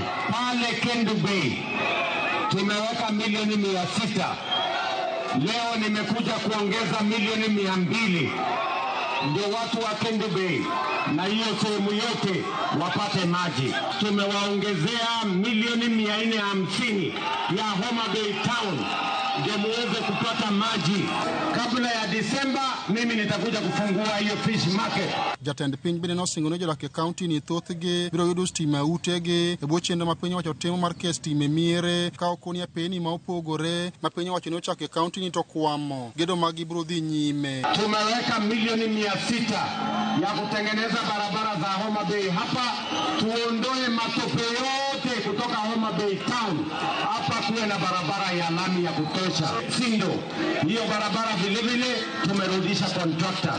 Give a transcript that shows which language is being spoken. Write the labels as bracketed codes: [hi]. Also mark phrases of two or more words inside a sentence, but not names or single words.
[sw] Pale Kendu Bay tumeweka milioni 600, leo nimekuja kuongeza milioni 200 ndio watu wa Kendu Bay na hiyo sehemu yote wapate maji. Tumewaongezea milioni 450 ya Homa Bay Town ndio muweze kupata maji. Kabla ya Disemba mimi nitakuja kufungua hiyo [en] fish market. [luo] Jatend piny bende nosingo ne jodak e county ni thothgi biro yudo stima utegi e bwo chenro ma piny owacho timo mar keto stima e miere ka okoni apeni ma opogore ma piny owacho ne ochako e county ni to kwamo gedo magi biro dhi nyime. [sw] Tumeweka milioni 600 ya kutengeneza barabara za Homa Bay hapa, tuondoe matope yote kutoka Homa Bay Town hapa kuwe na barabara ya lami ya kutosha. Sindo hiyo barabara vile vile tumerudisha contractor.